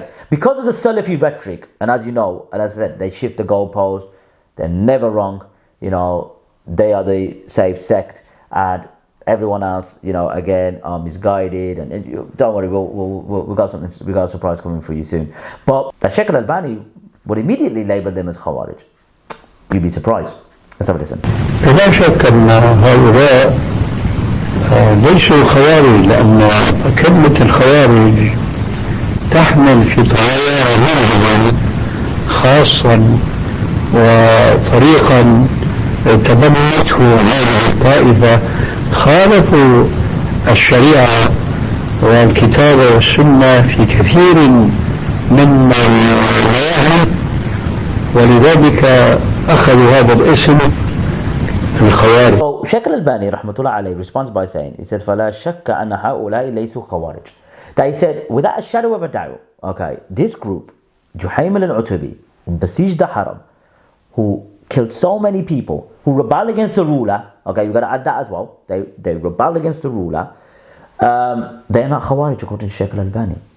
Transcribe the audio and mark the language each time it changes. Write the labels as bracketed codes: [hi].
[en] Because of the Salafi rhetoric, and as you know, and as I said, they shift the goalpost, they're never wrong, they are the safe sect, and everyone else, again, are misguided, and don't worry, we got a surprise coming for you soon. But Shaykh Al-Albani would immediately label them as Khawarij. You'd be surprised. Let's have a listen. [ar] لا شك أن هؤلاء ليسوا خوارج، لأن كلمة الخوارج تحمل في طواياها معنى خاصا وطريقا تبنته هذه الطائفة خالفوا الشريعة والكتاب والسنة في كثير من النواحي، ولذلك أخذوا هذا الاسم الخوارج. [en] So Shaykh Al-Albani rahmatullah alayhi responds by saying, he says, [ar] فَلَا شَكَّ أَنَّ هَؤُلَاءِ لَيْسُوا خَوَارِجِ. [en] That he said, without a shadow of a doubt, okay, this group, Juhayman Al-Otaybi, who besieged the Haram, who killed so many people, who rebelled against the ruler, okay, you've got to add that as well, they rebelled against the ruler, they're not Khawarij according to Shaykh Al-Albani.